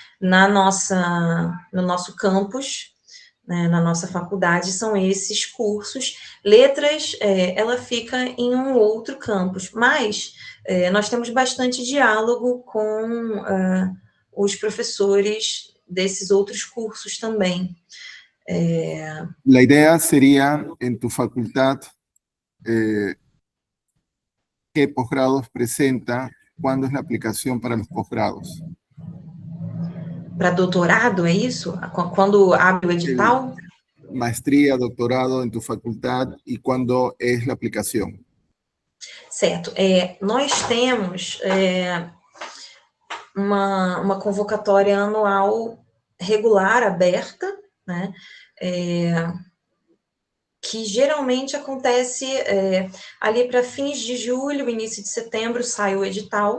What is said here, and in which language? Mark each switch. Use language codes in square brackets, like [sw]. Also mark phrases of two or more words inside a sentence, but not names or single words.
[pt] No nosso campus, né, na nossa faculdade, são esses cursos. Letras, ela fica em um outro campus, mas nós temos bastante diálogo com os professores desses outros cursos também. [es] La idea sería, en tu facultad, ¿qué posgrados presenta? ¿Cuándo es la aplicación para los posgrados? [pt] Para doutorado, é isso? Quando abre o edital? [es] Maestría, doctorado en tu facultad, ¿y cuándo es la aplicación? [pt] Certo. Nós temos uma convocatória anual regular, aberta, né? Que geralmente acontece ali para fins de julho, início de setembro, sai o edital.